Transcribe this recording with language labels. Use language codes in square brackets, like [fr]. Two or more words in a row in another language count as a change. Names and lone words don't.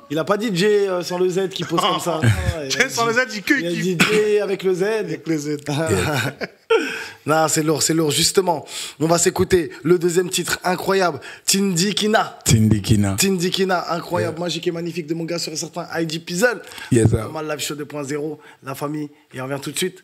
[fr] Il a pas dit Jay sans le Z qui pose comme ça. Jay sans le Z, il a dit Jay avec le Z. Avec le Z. Non, c'est lourd, c'est lourd. Justement, on va s'écouter le deuxième titre incroyable, Tindikina. Tindikina, incroyable, magique et magnifique de mon gars sur un certain ID Pizzle. [en] Yes, sir. [fr] Mal Live Show 2.0, la famille, et on revient tout de suite.